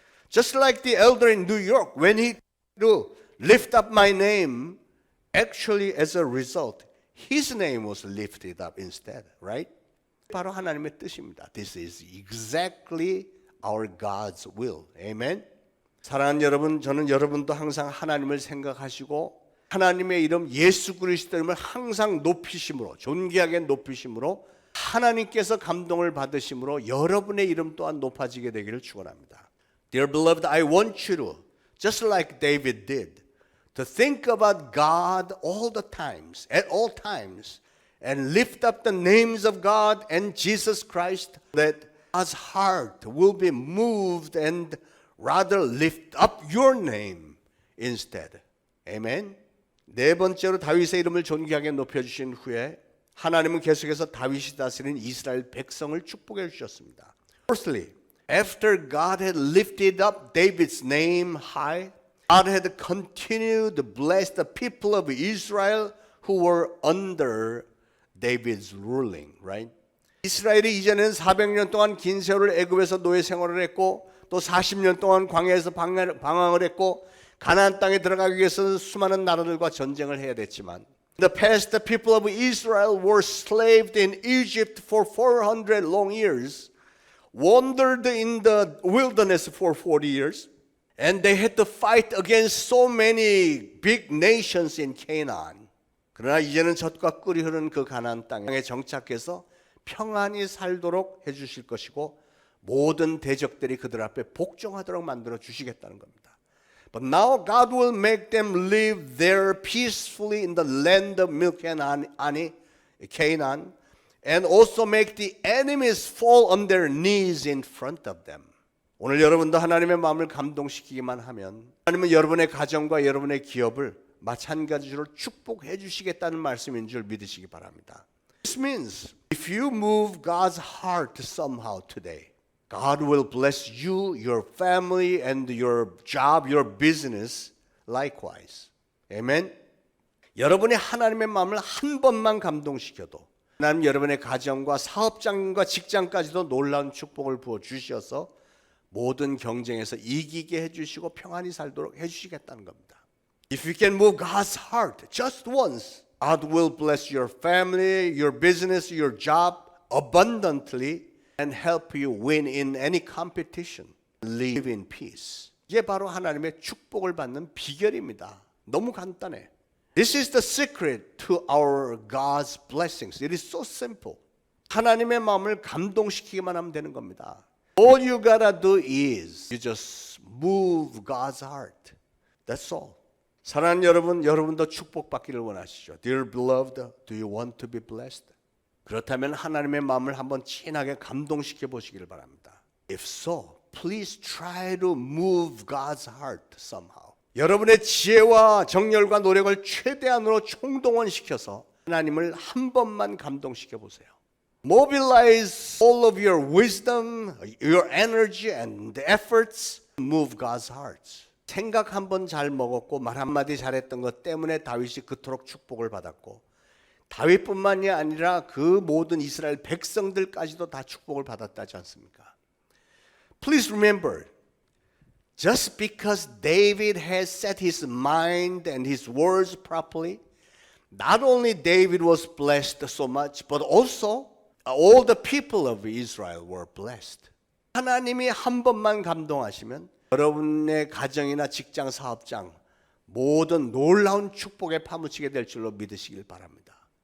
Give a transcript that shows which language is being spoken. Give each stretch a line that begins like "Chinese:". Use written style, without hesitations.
English: Just like the elder in New York, when he to lift up my name, actually as a result, his name was lifted up instead, right?
Korean: 바로 하나님의 뜻입니다.
English: This is exactly our God's will. Amen.
Korean: 사랑하는 여러분, 저는 여러분도 항상 하나님을 생각하시고 하나님의 이름 예수 그리스도 이름을 항상 높이심으로, 존귀하게 높이심으로 하나님께서 감동을 받으심으로 여러분의 이름 또한 높아지게 되기를 축원합니다.
English: Dear beloved, I want you to, just like David did, to think about God all the times, at all times, and lift up the names of God and Jesus Christ, that God's heart will be moved and rather lift up your name instead. Amen.
Korean: 네 번째로 다윗의 이름을 존귀하게 높여주신 후에 하나님은 계속해서 다윗이 다스린 이스라엘 백성을 축복해 주셨습니다.
English: Firstly, after God had lifted up David's name high, God had continued to bless the people of Israel who were under David's ruling, right?
Korean: 이스라엘이 이전에는 400년 동안 긴 세월을 애굽에서 노예 생활을 했고 또 40년 동안 광야에서 방황을 했고 가나안 땅에 들어가기 위해서는 수많은 나라들과 전쟁을 해야 됐지만
English: In the past, the people of Israel were enslaved in Egypt for 400 long years, wandered in the wilderness for 40 years, and they had to fight against so many big nations in Canaan.
Korean: 그러나 이제는 젖과 꿀이 흐르는 그 가나안 땅에 정착해서 평안히 살도록 해주실 것이고 모든 대적들이 그들 앞에 복종하도록 만들어 주시겠다는 겁니다.
English: But now God will make them live there peacefully in the land of milk and honey, Canaan, and also make the enemies fall on their knees in front of them.
Korean: 오늘 여러분도 하나님의 마음을 감동시키기만 하면 하나님은 여러분의 가정과 여러분의 기업을 마찬가지로 축복해 주시겠다는 말씀인 줄 믿으시기 바랍니다.
English: This means if you move God's heart somehow today, God will bless you, your family, and your job, your business likewise. Amen.
Korean: 여러분이 하나님의 마음을 한 번만 감동시켜도 하나님 여러분의 가정과 사업장과 직장까지도 놀라운 축복을 부어 주셔서 모든 경쟁에서 이기게 해주시고 평안히 살도록 해주시겠다는 겁니다.
English: If you can move God's heart just once, God will bless your family, your business, your job abundantly and help you win in any competition. Live in peace.
Korean: 이게 바로 하나님의 축복을 받는 비결입니다. 너무 간단해.
English: This is the secret to our God's blessings. It is so simple. 하나님의 마음을 감동시키기만 하면 되는 겁니다. All you gotta do is you just move God's heart. That's all.
Korean: 사랑하는 여러분, 여러분도 축복받기를 원하시죠?
English: Dear beloved, do you want to be blessed?
Korean: 그렇다면 하나님의 마음을 한번 진하게 감동시켜 보시기를 바랍니다.
English: If so, please try to move God's heart somehow.
Korean: 여러분의 지혜와 정열과 노력을 최대한으로 총동원시켜서 하나님을 한 번만 감동시켜 보세요.
English: Mobilize all of your wisdom, your energy and efforts to move God's heart.
Korean: 생각 한 번 잘 먹었고 말 한마디 잘했던 것 때문에 다윗이 그토록 축복을 받았고 다윗뿐만이 아니라 그 모든 이스라엘 백성들까지도 다 축복을 받았다지 않습니까?
English: Please remember, just because David has set his mind and his words properly, not only David was blessed so much, but also all the people of Israel were blessed.
Korean: 하나님이 한 번만 감동하시면 여러분의 가정이나 직장, 사업장 모든 놀라운 축복에 파묻히게 될 줄로 믿으시길 바랍니다.